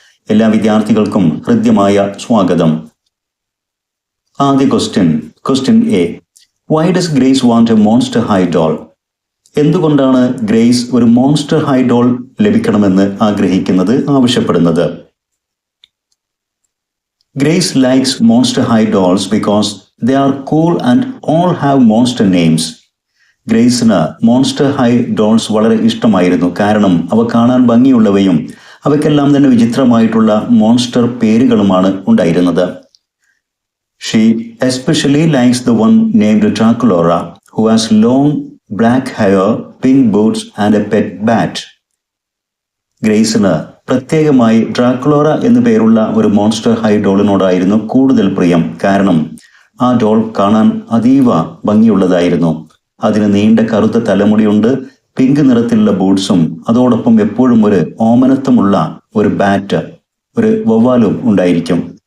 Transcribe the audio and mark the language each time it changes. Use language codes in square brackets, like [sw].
[ml] എല്ലാ വിദ്യാർത്ഥികൾക്കും ഹൃദ്യമായ സ്വാഗതം. ആദ്യ question A. [en] Why does Grace want a monster high doll? [ml] എന്തുകൊണ്ടാണ് ഗ്രേസ് ഒരു മോൺസ്റ്റർ ഹൈ ഡോൾ ലഭിക്കണമെന്ന് ആവശ്യപ്പെടുന്നത്? [en] Grace likes monster high dolls because they are cool and all have monster names. [ml] ഗ്രേസിന് monster high dolls വളരെ ഇഷ്ടമായിരുന്നു, കാരണം അവ കാണാൻ ഭംഗിയുള്ളവയും അവയ്ക്കെല്ലാം തന്നെ വിചിത്രമായിട്ടുള്ള മോൺസ്റ്റർ പേരുകളുമാണ് ഉണ്ടായിരുന്നത്. [en] She especially likes the one named Draculaura, who has long black hair, pink boots and a pet bat. [ml] ഗ്രേസിന് പ്രത്യേകമായി ഡ്രാക്കുളോറ എന്നു പേരുള്ള ഒരു മോൺസ്റ്റർ ഹൈ ഡോളിനോടായിരുന്നു കൂടുതൽ പ്രിയം, കാരണം ആ ഡോൾ കാണാൻ അതീവ ഭംഗിയുള്ളതായിരുന്നു. അതിന് നീണ്ട കറുത്ത തലമുടിയുണ്ട്, പിങ്ക് നിറത്തിലുള്ള ബൂട്ട്സും അതോടൊപ്പം എപ്പോഴും ഒരു ഓമനത്വമുള്ള ഒരു ബാറ്റ്, ഒരു വവ്വാലും ഉണ്ടായിരിക്കും.